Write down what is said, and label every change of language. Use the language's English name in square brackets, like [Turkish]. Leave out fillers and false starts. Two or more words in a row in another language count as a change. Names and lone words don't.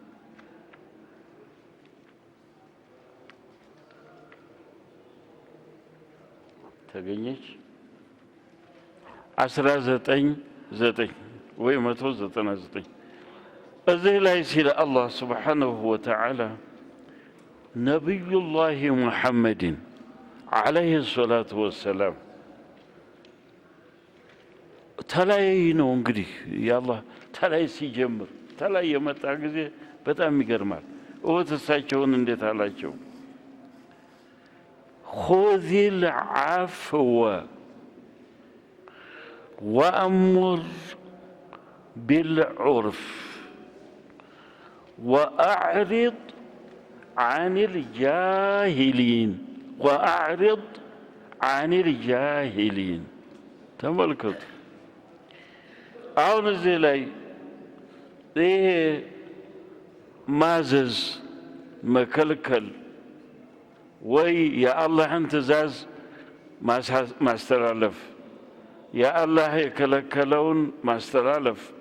[Amharic] ተገኘች 199 ወይ 199 እዚህ ላይ ሲል አላህ [Arabic] سبحانه وتعالى [Amharic] ነቢዩላህ ሙሐመድን [Arabic] عليه الصلاة والسلام [Amharic] ተላይ ነው እንግዲህ ያላህ ተላይ ሲጀምር ተላይ የመጣ ጊዜ በጣም ይገርማል። እሳቸውን እንዴት አላቸው? [Arabic] خذ العفو وأمر بالعرف وأعرض عن الجاهلين وأعرض عن الجاهلين تملكت [Amharic] አሁን እዚህ ላይ ይሄ ማዘዝ መከልከል ወይ የአላህን ትእዛዝ ማስተላለፍ የአላህ የከለከለውን ማስተላለፍ